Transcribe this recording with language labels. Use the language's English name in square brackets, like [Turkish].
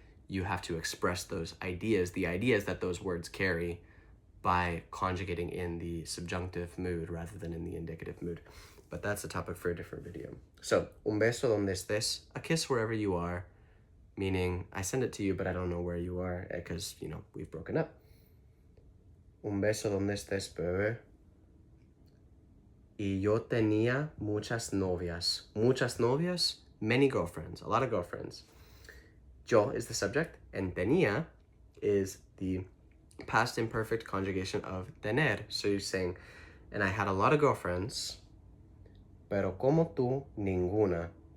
[English] You have to express those ideas, the ideas that those words carry, by conjugating in the subjunctive mood rather than in the indicative mood. But that's a topic for a different video. So, [Spanish] un beso donde estés, [English] a kiss wherever you are, meaning I send it to you, but I don't know where you are because, we've broken up. [Spanish] Un beso donde estés, bebé. Y yo tenía muchas novias. Muchas novias, [English] many girlfriends, a lot of girlfriends. Yo is the subject, and tenía is the past imperfect conjugation of tener. So you're saying, and I had a lot of girlfriends, [Spanish] pero como tú, ninguna.